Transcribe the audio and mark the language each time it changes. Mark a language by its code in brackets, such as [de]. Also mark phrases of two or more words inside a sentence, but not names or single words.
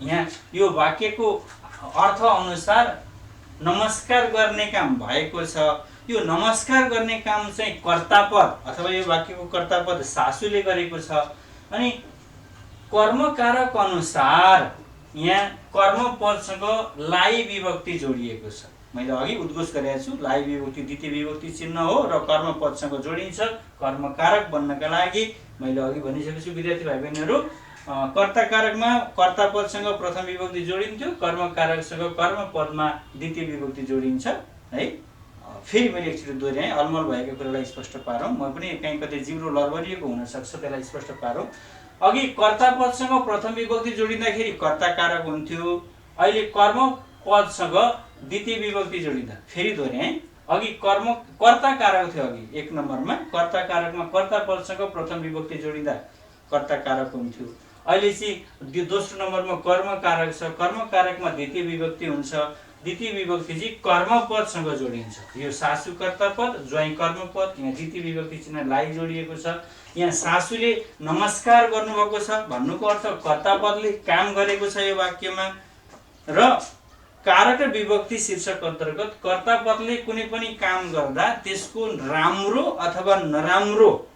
[ne] यहाँ यो वाक्यको अर्थ अनुसार नमस्कार गर्ने काम भएको छ। यो नमस्कार गर्ने काम चाहिँ कर्तापद अथवा यो वाक्यको कर्तापद सासुले गरेको छ। अनि कर्मकारक अनुसार यहाँ कर्मपदसँग लाई विभक्ति जोडिएको छ। मैले अघि उद्घोष गरेको छु, लाई विभक्ति द्वितीय विभक्ति चिन्ह हो र कर्मपदसँग जोडिन्छ कर्मकारक बन्नका लागि। मैले अघि भनिसकेको छु विद्यार्थी भाइ बहिनीहरू, कर्ता कारकमा कर्ता पदसँग प्रथम विभक्ति जोडिन्थ्यो, कर्म कारकसँग कर्म पदमा द्वितीय विभक्ति जोडिन्छ है। फेरि मैले एकचोटि दोहोऱ्याएँ, अलमल भएको कुरालाई स्पष्ट पारौँ। म पनि कहीँ कतै जिब्रो लरबरिएको हुनसक्छ, त्यसलाई स्पष्ट पारौँ। अघि कर्ता पदसँग प्रथम विभक्ति जोडिँदाखेरि कर्ता कारक हुन्थ्यो, अहिले कर्म पदसँग द्वितीय विभक्ति जोडिँदा, फेरि दोहोऱ्याएँ, अघि कर्ता कारक थियो। अघि एक नम्बरमा कर्ता कारकमा कर्ता पदसँग प्रथम विभक्ति जोडिँदा कर्ता कारक हुन्थ्यो। अहिले चाहिँ दोस्रो नम्बरमा कर्म कारक छ, कर्म कारकमा द्वितीय विभक्ति हुन्छ। द्वितीय विभक्ति चाहिँ कर्मपदसँग जोडिन्छ। यो सासु कर्तापद, ज्वाइँ कर्मपद, यहाँ द्वितीय विभक्ति चिन्ह लाई जोडिएको छ। यहाँ सासुले नमस्कार गर्नुभएको छ भन्नुको अर्थ कर्तापदले काम गरेको छ यो वाक्यमा। र कारक र विभक्ति शीर्षक अन्तर्गत कर्तापदले कुनै पनि काम गर्दा त्यसको राम्रो अथवा नराम्रो,